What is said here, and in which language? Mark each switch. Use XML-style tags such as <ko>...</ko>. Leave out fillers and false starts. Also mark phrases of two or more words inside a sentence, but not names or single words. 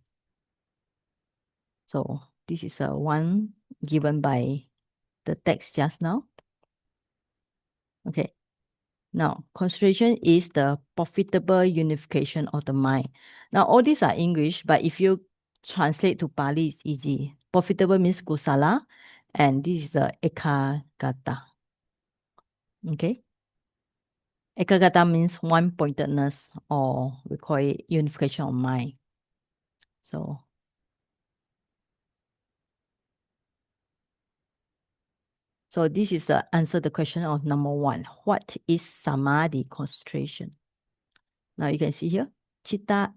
<en>So this is a one given by the text just now. Okay. Now, concentration is the profitable unification of the mind. Now, all these are English, but if you translate to Pali, it's easy. Profitable means kusala, and this is the ekagata. Okay? Ekagata means one-pointedness, or we call it unification of mind. So this is the answer the question of number 1. What is samadhi concentration? Now you can see here, chitta.</en>